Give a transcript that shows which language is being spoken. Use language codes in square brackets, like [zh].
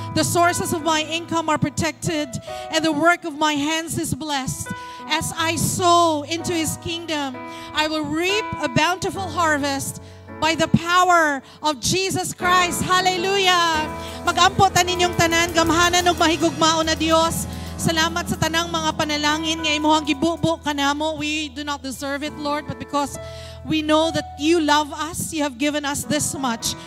[en] The sources of my income are protected, and the work of my hands is blessed. As I sow into His kingdom, I will reap a bountiful harvest by the power of Jesus Christ. [ceb] Hallelujah! Mag-ampo ta ninyong tanan, gamhanan og mahigugmaon na Dios. Salamat sa tanang mga panalangin nga imuhang gibubo kanamo. [en] We do not deserve it, Lord, but because we know that you love us, you have given us this much.